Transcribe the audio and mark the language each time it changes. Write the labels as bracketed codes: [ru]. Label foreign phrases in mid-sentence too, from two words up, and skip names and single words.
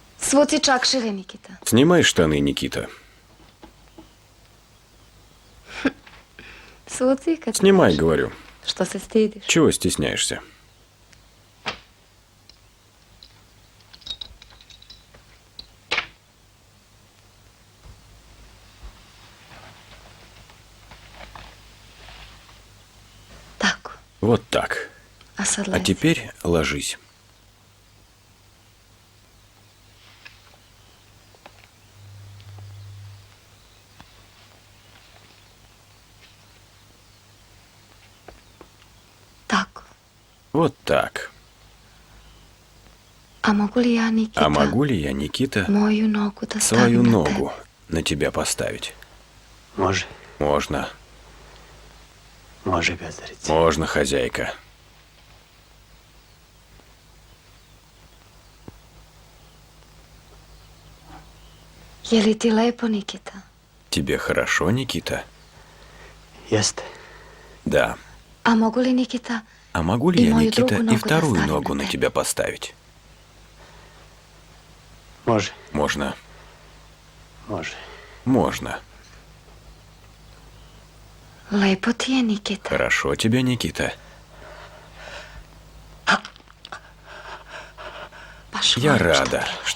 [sr] Svuci čakšire, Nikita. [ru] Снимай штаны, Никита. [sr] Svuci kad... [ru] Снимай, говорю. [sr] Što se stidiš? [ru] Чего стесняешься? [sr] Tako. [ru] Вот так. [sr] A sad [ru] А [sr] lezi. [ru] теперь ложись. [sr] Tako. [ru] Вот так. [sr] A mogu li ja, Nikita, [ru] А могу ли я, Никита, [sr] moju nogu da [ru] свою [sr] stavim na [ru] ногу [sr] tebe? [ru] на тебя поставить? [sr] Može, [ru] Можно. [sr] može, gazdarice. [ru] Можно, хозяйка. [sr] Je li ti lepo, Nikita? [ru] Тебе хорошо, Никита? [sr] Jeste. [ru] Да. [sr] A mogu li, Nikita, [ru] А могу ли И я, мою Никита, другую и ногу вторую доставим ногу на на тебя? тебя поставить? [sr] Može, [ru] Можно. [sr] može. [ru] Можно. [sr] lepo ti je, Nikita? [ru] Хорошо тебе, Никита? [sr] Baš [ru] Я [sr] volim što [ru] рада, [sr] ti je.